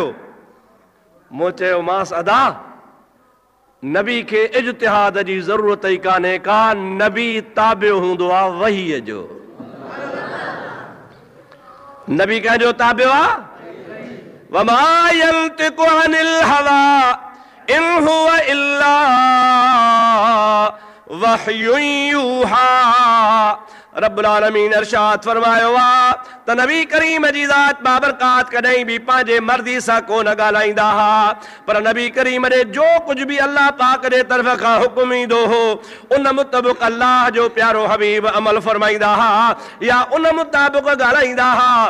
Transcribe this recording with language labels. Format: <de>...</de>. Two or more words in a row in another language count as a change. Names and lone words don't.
<sd>मूं चयो मांसि अदा नबी खे इज्तिहाद जी ज़रूरत ई कान्हे का, नबी ताबियो हूंदो आहे वहीअ जो। नबी कंहिंजो ताबियो आहे?</sd> <ar>وما ينطق عن الهوى إن هو إلا وحي يوحى.</ar> <sd>रब्बुल आलमीन इरशाद फरमायो आहे त नबी करीम जी ज़ात बाबरकात कॾहिं बि पंहिंजे मर्ज़ी सां कोन ॻाल्हाईंदा हुआ, पर नबी करीम ॾे जो कुझु बि अल्लाह पाक जे तरफ़ खां हुकुम ईंदो हो उन मुताबिक़ अल्लाह जो प्यारो हबीब अमल फरमाईंदा हुआ या उन मुताबिक़ ॻाल्हाईंदा हुआ।</sd>